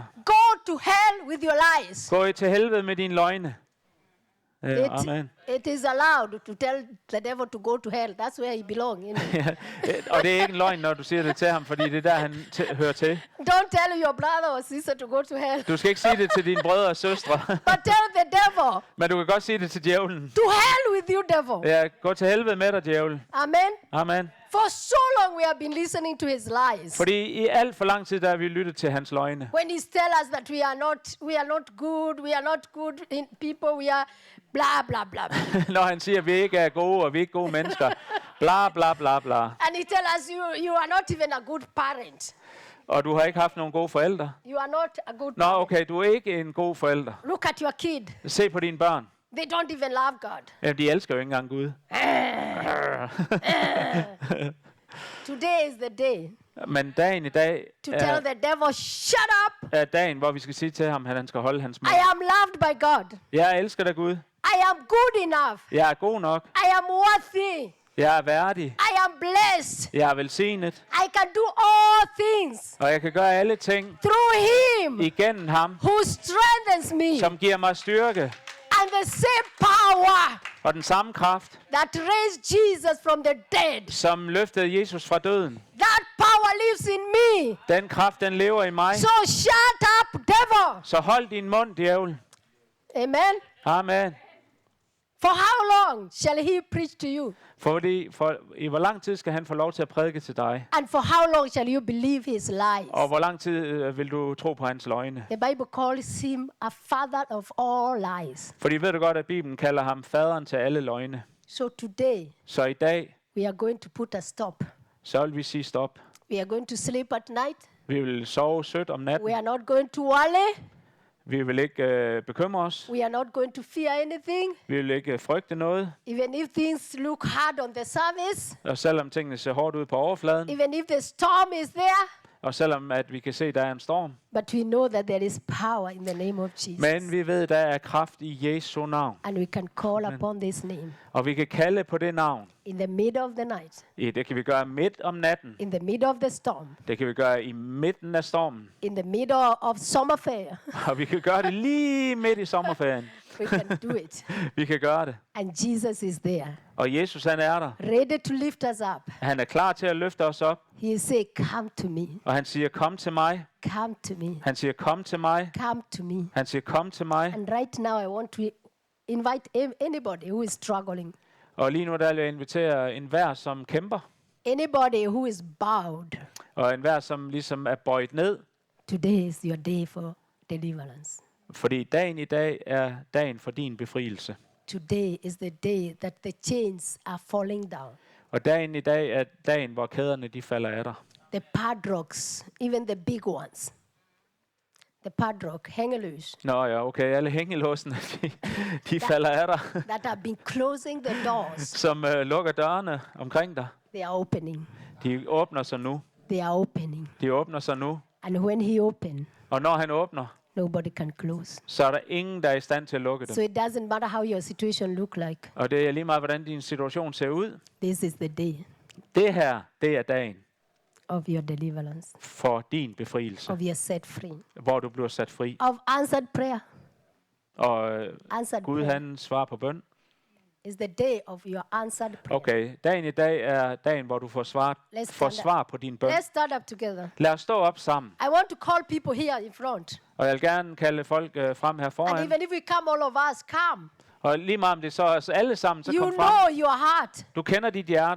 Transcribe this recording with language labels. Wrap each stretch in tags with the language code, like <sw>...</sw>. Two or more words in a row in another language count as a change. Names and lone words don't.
<en>Go to hell with your lies.</en> <da>Gå til helvede med dine løgne.</da> <en>Amen. It is allowed to tell the devil to go to hell. That's where he belongs.</en> <da>Og det er ikke en løgn, når du siger det til ham, fordi det er der, han hører til.</da> <en>Don't tell your brother or sister to go to hell.</en> <da>Du skal ikke sige det til dine brødre og søstre.</da> <en>But tell the devil.</en> <da>Men du kan godt sige det til djævlen.</da> <en>To hell with you, devil.</en> <da>Ja, gå til helvede med dig, djævel.</da> <en>Amen.</en> <da>Amen.</da> <en>For so long we have been listening to his lies.</en> <da>Fordi i alt for lang tid, der har vi lyttet til hans løgne.</da> <en>When he tells us that we are not good, we are not good in people, we are blah, blah, blah.</en> <da>Når han siger, at vi ikke er gode, og vi er ikke gode mennesker. Bla, bla, bla, bla.</da> <en>And he tells us you are not even a good parent.</en> <da>Og du har ikke haft nogen gode forældre.</da> <en>You are not a good</en> <da>Nå,</da> <en>parent.</en> <da>okay, du er ikke en god forælder.</da> <en>Look at your kid.</en> <da>Se på dine børn.</da> <en>They don't even love God.</en> <da>Jamen, de elsker jo ikke engang Gud.</da> <en>Today is the day</en> <da>Men dagen i dag</da> <en>to tell the devil, shut up.</en> <da>er dagen, hvor vi skal sige til ham, at han skal holde hans mund.</da> <en>I am loved by God.</en> <da>Jeg elsker dig, Gud.</da> <en>I am good enough.</en> <da>Jeg er god nok.</da> <en>I am worthy.</en> <da>Jeg er værdig.</da> <en>I am blessed.</en> <da>Jeg er velsignet.</da> <en>I can do all things</en> <da>Og jeg kan gøre alle ting</da> <en>through him</en> <da>igennem ham,</da> <en>who strengthens me.</en> <da>som giver mig styrke.</da> <en>And the same power</en> <da>Og den samme kraft,</da> <en>that raised Jesus from the dead,</en> <da>som løftede Jesus fra døden.</da> <en>that power lives in me.</en> <da>Den kraft, den lever i mig.</da> <en>So shut up, devil.</en> <da>Så hold din mund, djævel.</da> <en>Amen.</en> <da>Amen.</da> <en>For how long shall he preach to you?</en> <da>For i hvor lang tid skal han få lov til at prædike til dig?</da> <en>And for how long shall you believe his lies?</en> <da>Og hvor lang tid vil du tro på hans løgne?</da> <en>The Bible calls him a father of all lies.</en> <da>Fordi ved du godt, at Bibelen kalder ham faderen til alle løgne.</da> <en>So today,</en> <da>Så i dag,</da> <en>we are going to put a stop.</en> <da>så vil vi sige stop.</da> <en>We are going to sleep at night.</en> <da>Vi vil sove sødt om natten.</da> <en>We are not going to worry.</en> <da>Vi vil ikke bekymre os.</da> <en>We are not going to fear anything.</en> <da>Vi vil ikke frygte noget.</da> <en>Even if things look hard on the surface,</en> <da>Og selvom tingene ser hårdt ud på overfladen,</da> <en>even if the storm is there,</en> <da>og selvom at vi kan se, at der er en storm,</da> <en>but we know that there is power in the name of Jesus.</en> <da>men vi ved, at der er kraft i Jesu navn.</da> <en>And we can call upon this name</en> <da>Og vi kan kalde på det navn.</da> <en>in the middle of the night,</en> <da>Det kan vi gøre midt om natten.</da> <en>in the middle of the storm,</en> <da>Det kan vi gøre i midten af stormen.</da> <en>in the middle of summer fair.</en> <da>Og vi kan gøre det lige midt i sommerferien.</da> <en>We can do it.</en> <da>Vi kan gøre det.</da> <en>And Jesus is there,</en> <da>Og Jesus, han er der.</da> <en>ready to lift us up.</en> <da>Han er klar til at løfte os op.</da> <en>He say, come to me,</en> <da>Og han siger, kom til mig.</da> <en>come to me,</en> <da>Han siger, kom til mig.</da> <en>come to me.</en> <da>Han siger, kom til mig.</da> <en>And right now I want to invite anybody who is struggling,</en> <da>Og lige nu der vil jeg invitere enhver, som kæmper.</da> <en>anybody who is bowed.</en> <da>Og enhver, som ligesom er bøjet ned.</da> <en>Today is your day for deliverance.</en> <da>Fordi dagen i dag er dagen for din befrielse.</da> <en>Today is the day that the chains are falling down.</en> <da>Og dagen i dag er dagen, hvor kæderne de falder af dig.</da> <en>The padlocks, even the big ones. The padlock,</en> <da>hængeløs, Nå ja, okay, alle hængelåsene, de falder af dig,</da> <en>that have been closing the doors,</en> <da>som lukker dørene omkring dig.</da> <en>they are opening.</en> <da>De åbner sig nu.</da> <en>They are opening.</en> <da>De åbner sig nu.</da> <en>And when he opens,</en> <da>Og når han åbner,</da> <en>nobody can close.</en> <da>så er der ingen, der er i stand til at lukke</da> <en>So</en> <da>dem.</da> <en>it doesn't matter how your situation look like.</en> <da>Og det er lige meget, hvordan din situation ser ud.</da> <en>This is the day</en> <da>Det her, det er dagen</da> <en>of your deliverance,</en> <da>for din befrielse,</da> <en>of your set free,</en> <da>hvor du bliver sat fri.</da> <en>of answered prayer.</en> <da>Og</da> <en>Answered</en> <da>Gud,</da> <en>prayer</en> <da>han svarer på bøn.</da> <en>is the day of your answered prayer.</en> <da>Okay, dagen i dag er dagen, hvor du får svar på din bøn.</da> <en>Let's stand up together.</en> <da>Lad os stå op sammen.</da> <en>I want to call people here in front.</en> <da>Og jeg vil gerne kalde folk frem her</da> <en>And</en> <da>foran.</da> <en>even if we come, all of us, come.</en> <da>Og lige meget om det så er os alle sammen, så</da> <en>You</en> <da>kom frem.</da> <en>know your heart.</en> <da>Du kender dit hjerte,</da>